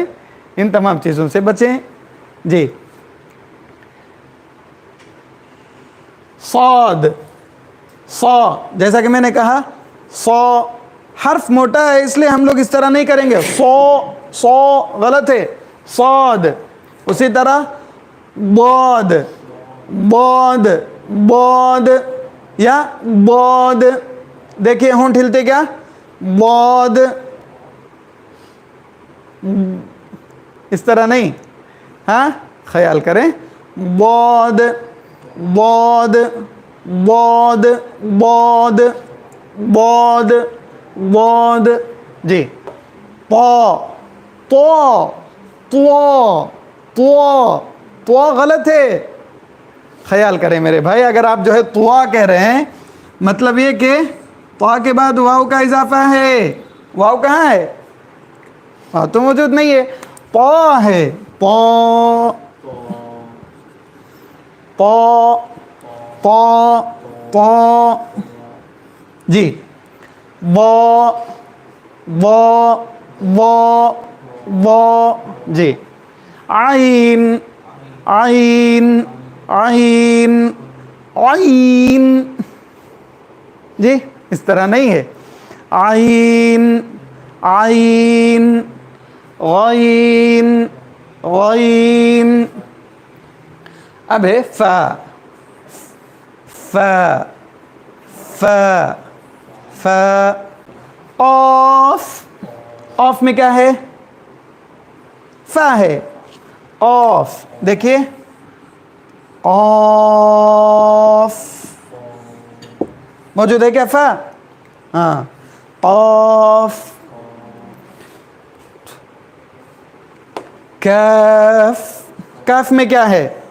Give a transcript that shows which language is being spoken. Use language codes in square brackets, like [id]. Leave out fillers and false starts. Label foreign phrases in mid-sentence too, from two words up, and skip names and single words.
[ur] ان تمام چیزوں سے بچیں جی. صاد، صا، جیسا کہ میں نے کہا صا حرف موٹا ہے اس لیے ہم لوگ اس طرح نہیں کریں گے. صا غلط ہے. صاد. اسی طرح بود، بود، بود یا بود. دیکھیے ہونٹ ہلتے کیا؟ بود. اس طرح نہیں. ہاں خیال کریں. بود، بود، بود، بود، بود، بود. جی. طا، طا، طا، طا، طا غلط ہے. خیال کریں میرے بھائی. اگر آپ جو ہے طا کہہ رہے ہیں مطلب یہ کہ طا کے بعد واو کا اضافہ ہے. واو کہاں ہے؟ ہاں تو موجود نہیں ہے. پا ہے. پا، پا، پا، پا. جی. با، با، با، با. جی. عین، عین، عین، عین. جی اس طرح نہیں ہے. عین عین غین غین. اب ہے فا فا فا فا. قاف قاف میں کیا ہے؟ فا ہے. قاف دیکھیے قاف موجود ہے کیا فا؟ ہاں قاف. کاف کاف میں کیا ہے؟